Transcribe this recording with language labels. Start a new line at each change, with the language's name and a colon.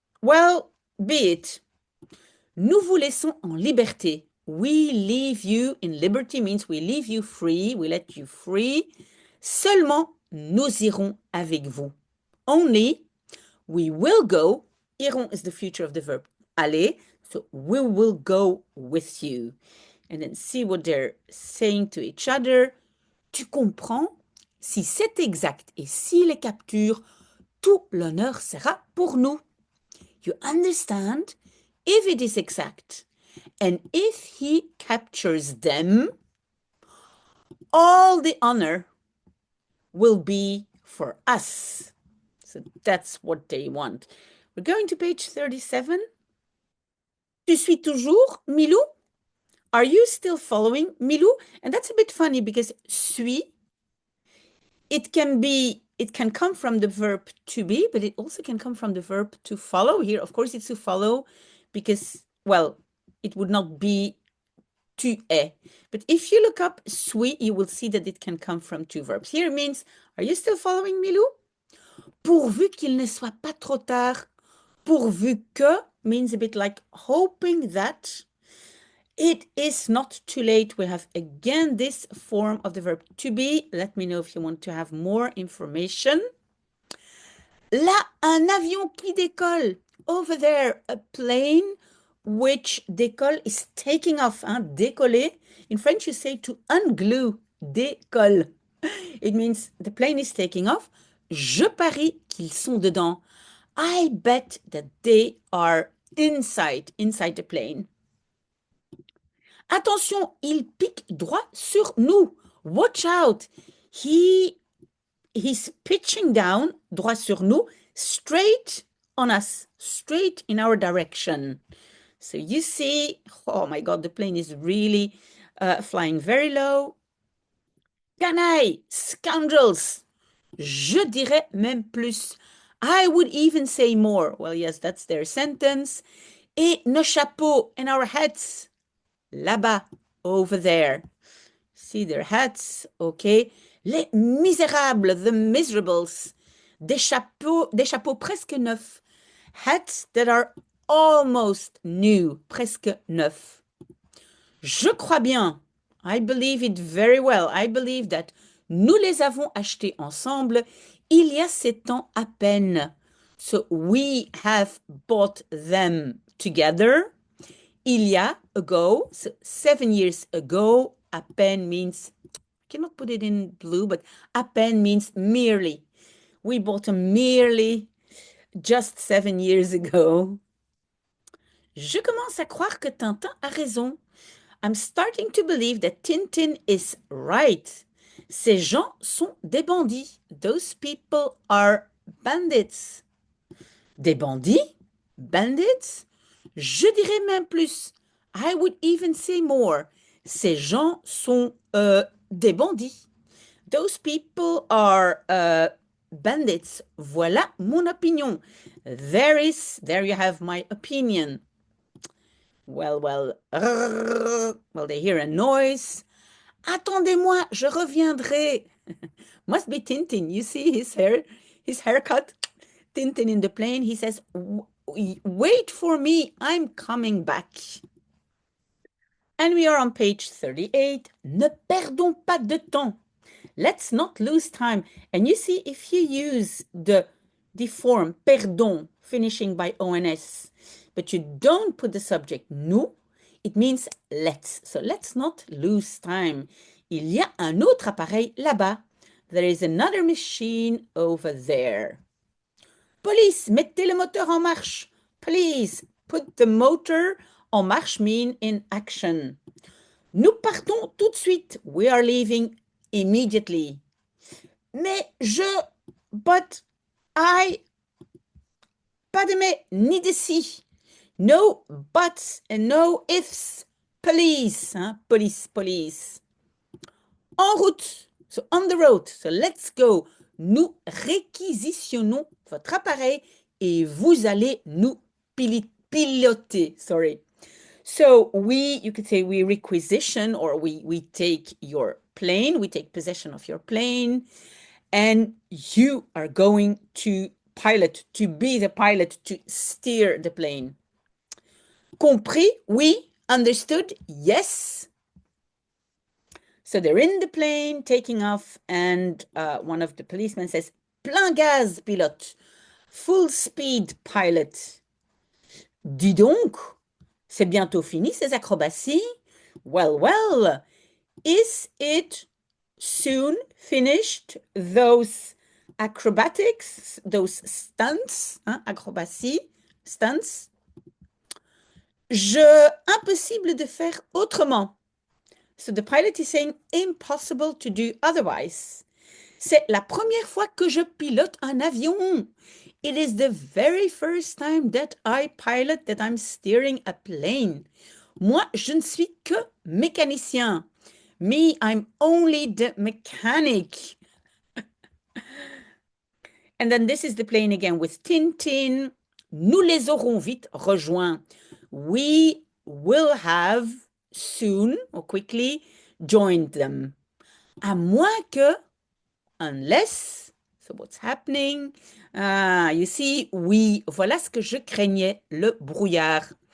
English: Well, be it.
French: Nous vous laissons en liberté.
English: We leave you in liberty means we leave you free, we let you free.
French: Seulement, nous irons avec vous.
English: Only, we will go. Irons is the future of the verb aller. So we will go with you. And then see what they're saying to each other.
French: Tu comprends? Si c'est exact et s'il les capture, tout l'honneur sera pour nous.
English: You understand? If it is exact, and if he captures them, all the honor will be for us. So that's what they want. We're going to page 37.
French: Tu suis toujours, Milou?
English: Are you still following, Milou? And that's a bit funny because suis, it can come from the verb to be, but it also can come from the verb to follow. Here, of course, it's to follow because, well, it would not be tu es. But if you look up suis, you will see that it can come from two verbs. Here it means, are you still following, Milou?
French: Pourvu qu'il ne soit pas trop tard.
English: Pourvu que means a bit like hoping that it is not too late. We have again this form of the verb to be. Let me know if you want to have more information.
French: Là, un avion qui décolle.
English: Over there, a plane which décolle is taking off. Hein? Décoller. In French, you say to unglue. Décolle. It means the plane is taking off.
French: Je parie qu'ils sont dedans.
English: I bet that they are inside the plane.
French: Attention, il pique droit sur nous.
English: Watch out. He's pitching down,
French: droit sur nous,
English: straight on us, straight in our direction. So you see, oh my God, the plane is really flying very low.
French: Canaille,
English: scoundrels.
French: Je dirais même plus.
English: I would even say more. Well, yes, that's their sentence.
French: Et nos chapeaux
English: and our hats.
French: Là-bas,
English: over there. See their hats, okay.
French: Les misérables,
English: the miserables.
French: Des chapeaux presque neufs.
English: Hats that are almost new,
French: presque neufs. Je crois bien.
English: I believe it very well. I believe that
French: nous les avons achetés ensemble il y a 7 ans à peine.
English: So we have bought them together. Il y a, ago, so 7 years ago. À peine means, I cannot put it in blue, but à peine means merely. We bought them merely just 7 years ago.
French: Je commence à croire que Tintin a raison.
English: I'm starting to believe that Tintin is right.
French: Ces gens sont des bandits.
English: Those people are bandits.
French: Des bandits? Bandits? Je dirais même plus.
English: I would even say more.
French: Ces gens sont des bandits.
English: Those people are bandits.
French: Voilà mon opinion.
English: There you have my opinion. Well, they hear a noise.
French: Attendez-moi, je reviendrai.
English: Must be Tintin. You see his haircut? Tintin in the plane. He says, wait for me. I'm coming back. And we are on page 38.
French: Ne perdons pas de temps.
English: Let's not lose time. And you see, if you use the form perdon, finishing by ons, but you don't put the subject nous, it means let's. So let's not lose time.
French: Il y a un autre appareil là-bas.
English: There is another machine over there.
French: Police, mettez le moteur en marche.
English: Please, put the motor en marche mean in action.
French: Nous partons tout de suite.
English: We are leaving immediately.
French: Mais
English: but I,
French: pas de mais, ni de si.
English: No buts and no ifs. Police, hein?
French: Police.
English: En route, so on the road, so let's go.
French: Nous réquisitionnons votre appareil et vous allez nous piloter.
English: Sorry. So you could say we requisition, or we take your plane, we take possession of your plane, and you are going to pilot, to be the pilot, to steer the plane.
French: Compris? Oui.
English: Understood? Yes. So they're in the plane, taking off, and one of the policemen says,
French: plein gaz, pilote.
English: Full speed, pilot.
French: Dis donc, c'est bientôt fini ces acrobaties?
English: Well, is it soon finished, those acrobatics, those stunts, hein, acrobaties, stunts?
French: Impossible de faire autrement.
English: So the pilot is saying, impossible to do otherwise.
French: C'est la première fois que je pilote un avion.
English: It is the very first time that I pilot, that I'm steering a plane.
French: Moi, je ne suis que mécanicien.
English: Me, I'm only the mechanic. And then this is the plane again with Tintin.
French: Nous les aurons vite rejoints.
English: We will have soon or quickly joined them.
French: À moins que,
English: unless, so what's happening? You see,
French: voilà ce que je craignais, le brouillard.